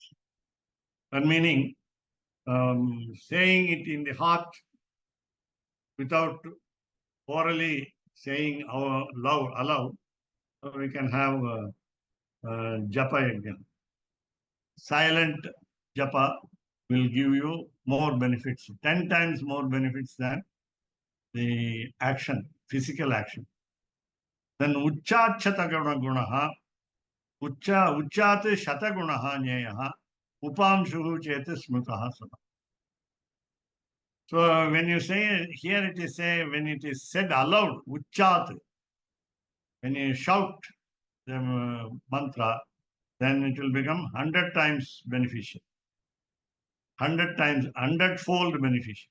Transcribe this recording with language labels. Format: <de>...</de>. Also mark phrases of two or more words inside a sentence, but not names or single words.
<en>That meaning, saying it in the heart without orally saying aloud, so we can have</en> <sa>Japa Yajna.</sa> <en>silent japa will give you more benefits, 10 times more benefits than the action, physical action.</en> <sa>Then uchchat gunaha, uchchat shatagunaha nyeyaha, upamshuhu cheta smrutaha sama.</sa> <en>So when you say, here it is say, when it is said aloud, uchchat, when you shout the mantra, then it will become 100 times beneficial. 100 times, 100-fold beneficial.</en>